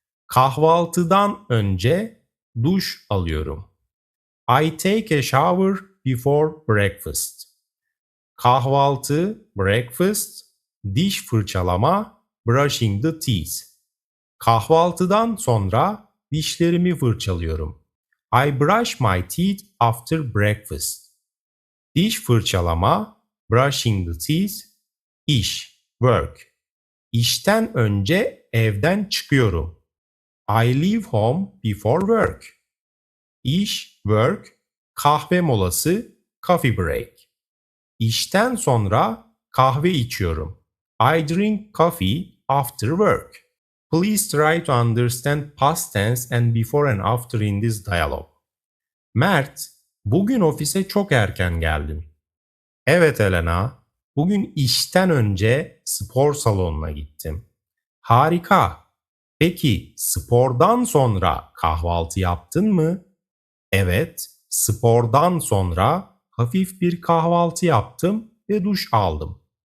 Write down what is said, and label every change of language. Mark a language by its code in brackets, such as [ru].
[tr] Kahvaltıdan önce duş alıyorum. [en] I take a shower before breakfast. Kahvaltı, breakfast, [tr] diş fırçalama, [en] brushing the teeth. [tr] Kahvaltıdan sonra dişlerimi fırçalıyorum. [en] I brush my teeth after breakfast. [tr] Diş fırçalama, [en] brushing the teeth, iş, work. [tr] İşten önce evden çıkıyorum. [en] I leave home before work. İş, work, [tr] kahve molası, [en] coffee break. [tr] İşten sonra kahve içiyorum. [en] I drink coffee after work. Please try to understand past tense and before and after in this dialogue. [tr] Mert, bugün ofise çok erken geldim. Evet Elena, bugün işten önce spor salonuna gittim. Harika. Peki spordan sonra kahvaltı yaptın mı? Evet, spordan sonra hafif bir kahvaltı yaptım ve duş aldım.